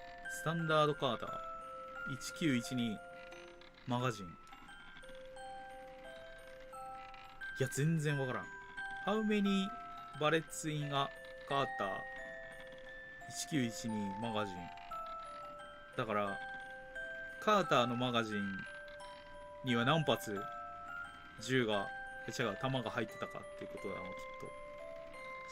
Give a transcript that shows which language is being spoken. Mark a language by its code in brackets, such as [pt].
[ja] スタンダードカーター1912マガジン。いや、全然わからん。 [en] How many bullets in a Carter 1912マガジン。 [ja] だからカーターのマガジンには何発銃が弾が入ってたかっていうことだな、きっと。